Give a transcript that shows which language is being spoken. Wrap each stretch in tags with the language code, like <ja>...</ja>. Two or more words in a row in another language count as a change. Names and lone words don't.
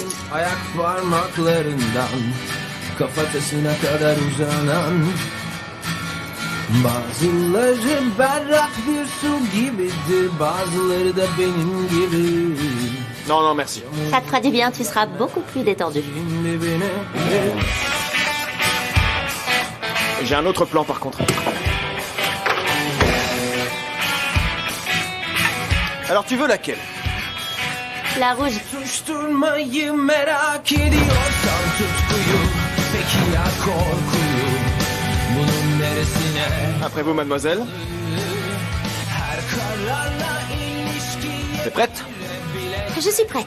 <tr>Ayak parmaklarından kafatasına kadar uzanan bazıları berrak bir su gibidir, bazıları da benim gibi.</tr> <fr>Non, merci. Ça te fera du bien, tu seras beaucoup plus détendu. J'ai un autre plan par contre. Alors tu veux laquelle? La rouge.</fr> <tr>Susturmayı merak ediyorsan tutkuyu, peki ya korkuyu, bunun neresine?</tr> <fr>Après vous, mademoiselle.</fr> <tr>Her kararla ilişkiye.</tr> <fr>T'es prête? Je suis prête.</fr>